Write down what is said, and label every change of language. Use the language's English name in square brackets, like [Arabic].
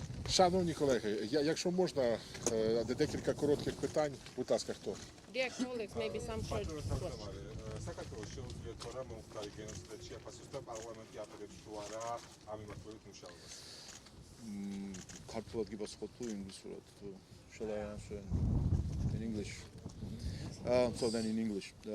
[Ukrainian] Шановні колеги, якщо можна, декілька коротких питань. Будь ласка, хто? [English] Dear colleagues, maybe some short questions. [Georgian] საქართველოს შეუძლიათ რა მომხდარი გენოციდად შეაფასოს და პარლამენტი აპელებს რა ამ მიმართულებით მუშაობას. ქართულად გიპასუხოთ თუ ინგლისურად? [English] Shall I answer in English? So then in English.